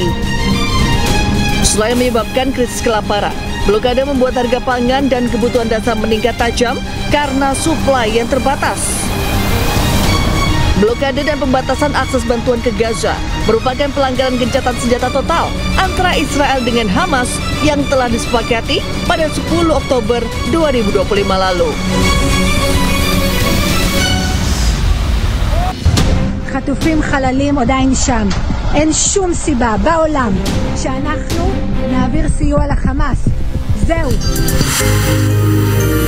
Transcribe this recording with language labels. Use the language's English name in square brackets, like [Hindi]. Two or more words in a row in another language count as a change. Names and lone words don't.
[Indonesian] Selain menyebabkan krisis kelaparan, blokade membuat harga pangan dan kebutuhan dasar meningkat tajam karena suplai yang terbatas. Blokade dan pembatasan akses bantuan ke Gaza merupakan pelanggaran gencatan senjata total antara Israel dengan Hamas yang telah disepakati pada 10 Oktober 2025 lalu. [Hebrew] חטופים חללים עדיין שם. אין שום סיבה בעולם שאנחנו נעביר סיוע לחמאס. זהו.